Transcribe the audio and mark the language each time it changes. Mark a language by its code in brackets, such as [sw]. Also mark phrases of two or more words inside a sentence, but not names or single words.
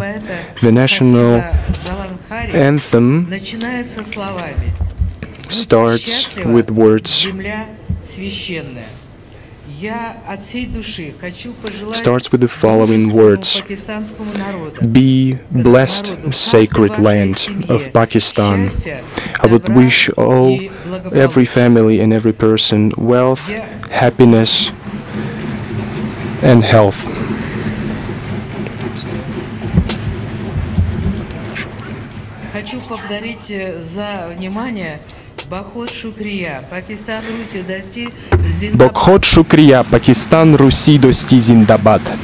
[en] The national anthem starts with words, starts with the following words: "Be blessed, sacred land of Pakistan." I would wish every family and every person wealth, happiness and health. [ru] Хочу поблагодарить за внимание. [ur] بہت شکریہ، پاکستان، روسی، دوستی زندہ باد. بہت شکریہ، پاکستان، روسی، دوستی زندہ باد.